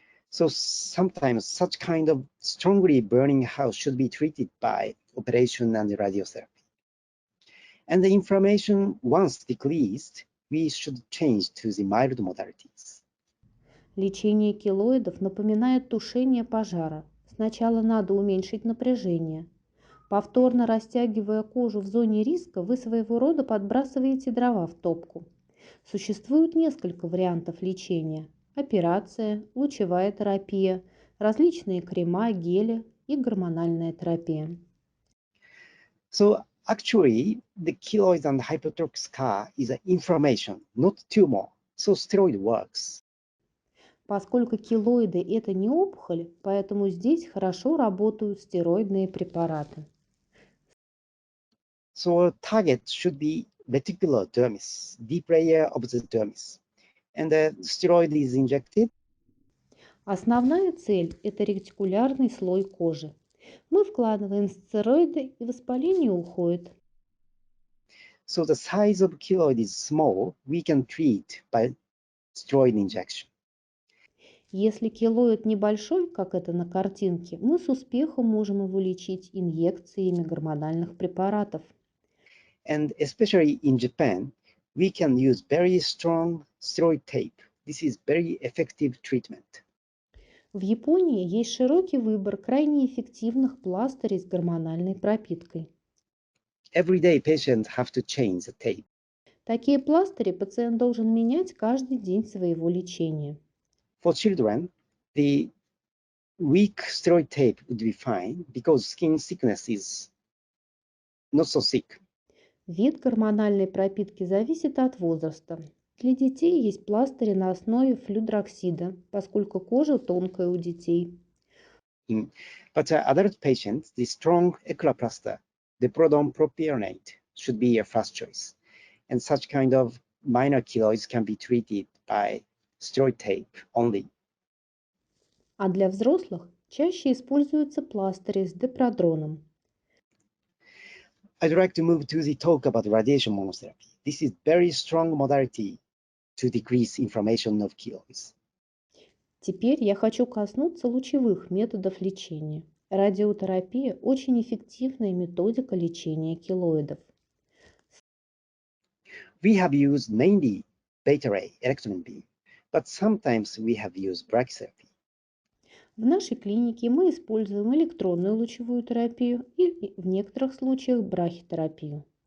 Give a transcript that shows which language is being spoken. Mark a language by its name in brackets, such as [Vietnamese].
[English] So sometimes such kind of strongly burning house should be treated by operation and radiotherapy. And the inflammation once decreased, we should change to the mild modalities. [Russian] Лечение келоидов напоминает тушение пожара. Сначала надо уменьшить напряжение. Повторно растягивая кожу в зоне риска, вы своего рода подбрасываете дрова в топку. Существует несколько вариантов лечения: операция, лучевая терапия, различные крема, гели и гормональная терапия. [English] So actually, the keloid and hypertrophic scar is an inflammation, not tumor. So steroid works. [Russian] Поскольку келоиды – это не опухоль, поэтому здесь хорошо работают стероидные препараты. [English] So target should be reticular dermis, deep layer of the dermis. And the steroid is injected. [Russian] Основная цель – это ретикулярный слой кожи. Мы вкладываем стероиды, и воспаление уходит. [English] So the size of keloid is small, we can treat by steroid injection. [Russian] Если келоид небольшой, как это на картинке, мы с успехом можем его лечить инъекциями гормональных препаратов. [English] And especially in Japan, we can use very strong steroid tape. This is very effective treatment. [Russian] В Японии есть широкий выбор крайне эффективных пластырей с гормональной пропиткой. [English] Every day patients have to change the tape. [Russian] Такие пластыри пациент должен менять каждый день своего лечения. [English] For children, the weak steroid tape would be fine because skin thickness is not so thick. [Russian] Вид гормональной пропитки зависит от возраста. Для детей есть пластыри на основе флюдроксида, поскольку кожа тонкая у детей. [English] But adult patients, the strong eclaplaster, the prodome propionate, should be a first choice. And such kind of minor keloids can be treated by steroid tape only. [Russian] А для взрослых чаще используются пластыри с депродроном. [English] I'd like to move to the talk about radiation monotherapy. This is very strong modality to decrease inflammation of keloids. [Russian] Теперь я хочу коснуться лучевых методов лечения. Радиотерапия – очень эффективная методика лечения келоидов. [English] We have used mainly beta ray electron beam, but sometimes we have used brachytherapy. [Russian] В нашей клинике мы используем электронную лучевую терапию и в некоторых случаях брахитерапию.